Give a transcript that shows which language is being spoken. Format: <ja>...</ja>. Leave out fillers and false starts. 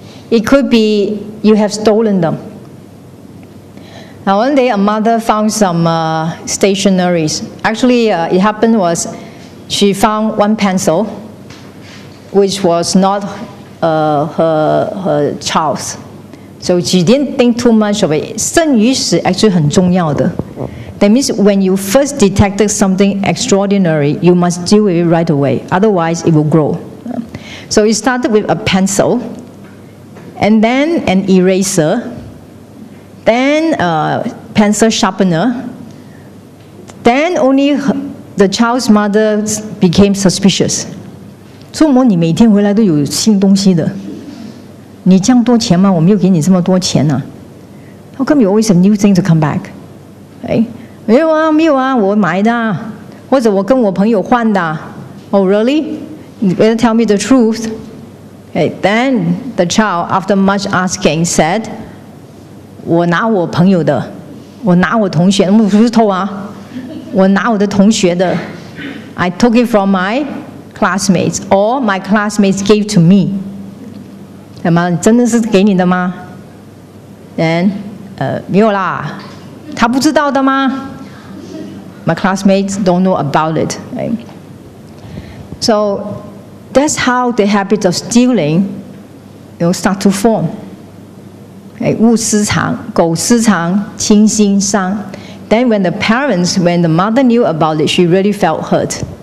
<en>It could be you have stolen them. Now, one day a mother found some stationeries. Actually, it happened was she found one pencil, which was not her child's. So she didn't think too much of it.</en> <zh>生与死 actually 很重要的.</zh> <en>That means when you first detected something extraordinary, you must deal with it right away. Otherwise, it will grow. So it started with a pencil, and then an eraser, then a pencil sharpener. Then only the child's mother became suspicious.</en> <zh>说你每天回来都有新东西的，你这样多钱吗？我没有给你这么多钱呢。</zh> <en>How come you always have new things to come back?</en> <zh>哎，没有啊，我买的啊，或者我跟我朋友换的啊。</zh> <en>Oh really? You better tell me the truth. Okay, then the child, after much asking, said,</en> <zh>我拿我朋友的，我拿我同学，我不是偷啊，我拿我的同学的。</zh> <en>I took it from my classmates, or my classmates gave to me.</en> <zh>什么？真的是给你的吗？</zh> <en>Then,</en> <zh>没有啦，他不知道的吗？</zh> <en>My classmates don't know about it. Right? So that's how the habit of stealing, start to form.</en> <zh>勿私藏，苟私藏，亲心伤。</zh> <en>Then when the mother knew about it, she really felt hurt.</en>